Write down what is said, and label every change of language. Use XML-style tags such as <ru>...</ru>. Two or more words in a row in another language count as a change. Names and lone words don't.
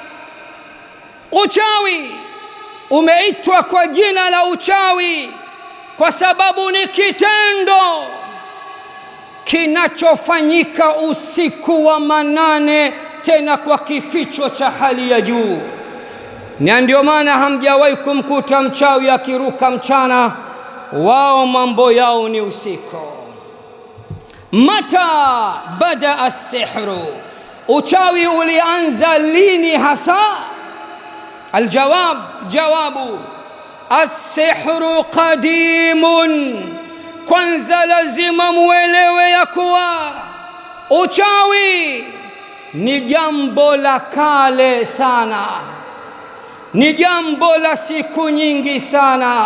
<sw>Uchawi umeitwa kwa jina la uchawi kwa sababu ni kitendo kinachofanyika usiku wa manane, tena kwa kificho cha hali ya juu. Na ndio maana hamjawahi kumkuta mchawi akiruka mchana, wao mambo yao ni usiku.</sw> <ar>Mata bada as-sihru,</ar> <sw>uchawi ulianza lini hasa?</sw> <ar>Aljawab, jawabu: as-sihru qadimun.</ar> <sw>Kwanza lazima muelewe ya kuwa uchawi ni jambo la kale sana, ni jambo la siku nyingi sana.</sw>